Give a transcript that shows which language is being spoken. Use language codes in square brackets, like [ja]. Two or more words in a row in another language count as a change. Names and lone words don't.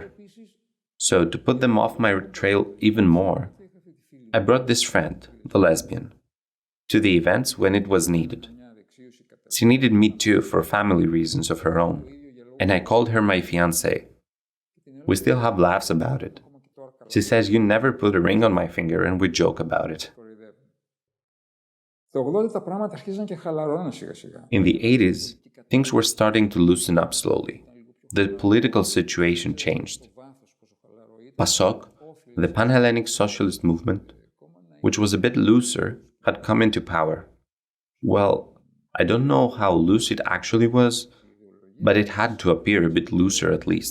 [en] So to put them off my trail even more, I brought this friend, the lesbian, to the events when it was needed. She needed me too for family reasons of her own, and I called her my fiancée. We still have laughs about it. She says, "You never put a ring on my finger," and we joke about it. [el] Το 80 τα πράγματα αρχίζαν και χαλαρώναν σιγά-σιγά. [en] In the 80s, things were starting to loosen up slowly. The political situation changed. PASOK, the Pan-Hellenic Socialist Movement, which was a bit looser, had come into power. Well, I don't know how loose it actually was, but it had to appear a bit looser at least.